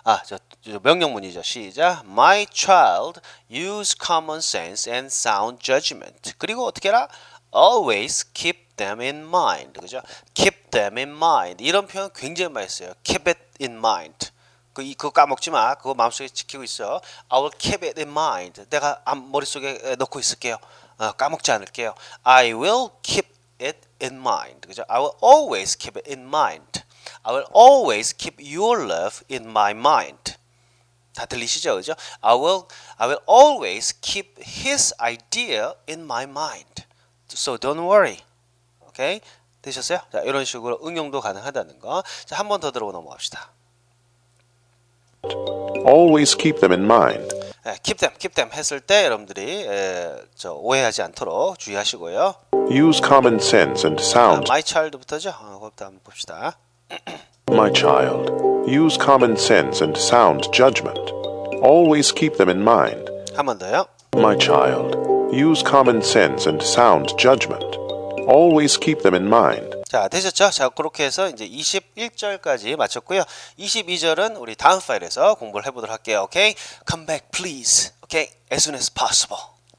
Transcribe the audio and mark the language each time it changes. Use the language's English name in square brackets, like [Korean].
[Korean] 저 명령문이죠. 시작. [English] My child, use common sense and sound judgment. [Korean] 그리고 어떻게 해라? [English] Always keep them in mind. 그죠? Keep them in mind. [Korean] 이런 표현 굉장히 많이 써요. [English] Keep it in mind. 그거 까먹지 마. [Korean] 그거 마음속에 지키고 있어. [English] I will keep it in mind. [Korean] 내가 머릿속에 넣고 있을게요. [English] 까먹지 않을게요. I will keep it in mind. 그죠? I will always keep it in mind. I will always keep your love in my mind. [Korean] 다 들리시죠? 그죠? [English] I will always keep his idea in my mind. So don't worry. 오케이? 되셨어요? [Korean] 자, 이런 식으로 응용도 가능하다는 거. 자, 한 번 더 들어보고 넘어갑시다. [English] Always keep them in mind. [Korean] keep them 했을 때 여러분들이 오해하지 않도록 주의하시고요. [English] Use common sense and sound. [Korean] My child부터죠. 그것부터 한번 봅시다. [English] My child, use common sense and sound judgment. Always keep them in mind. [Korean] 한 번 더요. [English] My child, use common sense and sound judgment. Always keep them in mind. [Korean] 자, 되셨죠? 자, 그렇게 해서 이제 21절까지 마쳤고요. 22절은 우리 다음 파일에서 공부를 해보도록 할게요. 오케이? Come back, please. 오케이? As soon as possible.